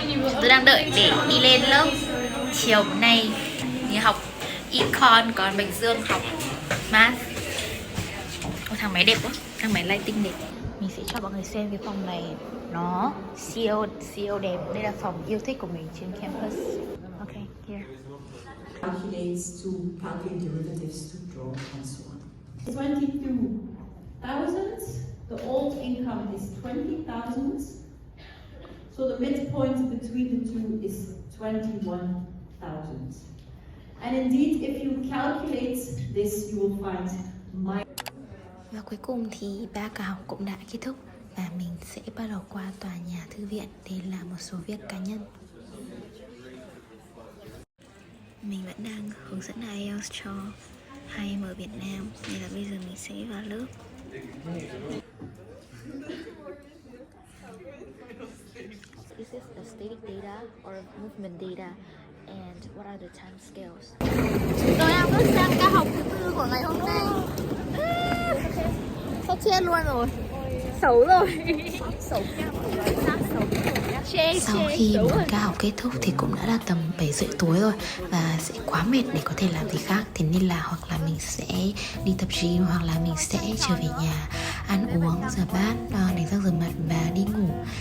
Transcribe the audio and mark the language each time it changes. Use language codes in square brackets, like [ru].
[vi] Chúng tôi đang đợi để đi lên lớp. Chiều nay thì học Econ, còn Bạch Dương học Math. Ôi, thằng máy đẹp quá, thằng máy lighting đẹp. Mình sẽ cho mọi người xem cái phòng này. Nó siêu đẹp. Đây là phòng yêu thích của mình trên campus. [en] Ok, here. Calculates to calculate derivatives to draw and so on. 22,000. The old income is 20,000. So the midpoint between the two is 21,000. And indeed, if you calculate this, you will find [vi] Và cuối cùng thì 3 ca học cũng đã kết thúc. Và mình sẽ bắt đầu qua tòa nhà thư viện để làm một số việc cá nhân. Mình vẫn đang hướng dẫn IELTS cho 2em ở Việt Nam. Nên là bây giờ mình sẽ vào lớp. [en] This is the static data or movement data and what are the time scales? [vi] Chúng tôi đang bước sang ca học thứ 4 của ngày hôm nay. Sắp chết luôn rồi. Xấu rồi. Sau khi một ca học kết thúc thì cũng đã là tầm 7 rưỡi tối rồi và sẽ quá mệt để có thể làm gì khác, thế nên là hoặc là mình sẽ đi tập gym hoặc là mình sẽ trở về nhà ăn uống, rửa bát, đánh răng rửa mặt và đi ngủ.